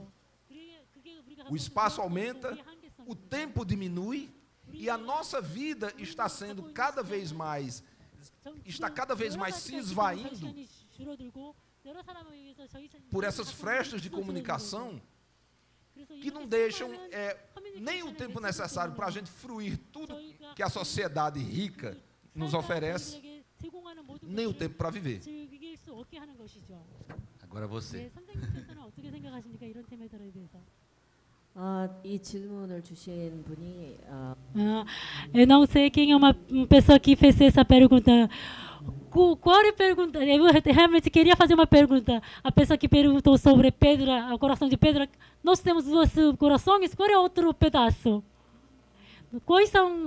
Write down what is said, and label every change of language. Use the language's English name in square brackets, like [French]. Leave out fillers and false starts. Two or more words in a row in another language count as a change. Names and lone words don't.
[Portuguese] O espaço aumenta, o tempo diminui, e a nossa vida está cada vez mais se esvaindo por essas frestas de comunicação que não deixam nem o tempo necessário para a gente fruir tudo que a sociedade rica nos oferece, nem o tempo para viver. Agora você. [Korean] 이 질문을 주신 분이 [Portuguese] Eu não sei quem é uma pessoa que fez essa pergunta. Qual é a pergunta? Eu realmente queria fazer uma pergunta. A pessoa que perguntou sobre pedra, o coração de pedra. Nós temos dois corações. Qual é outro pedaço? Quais são?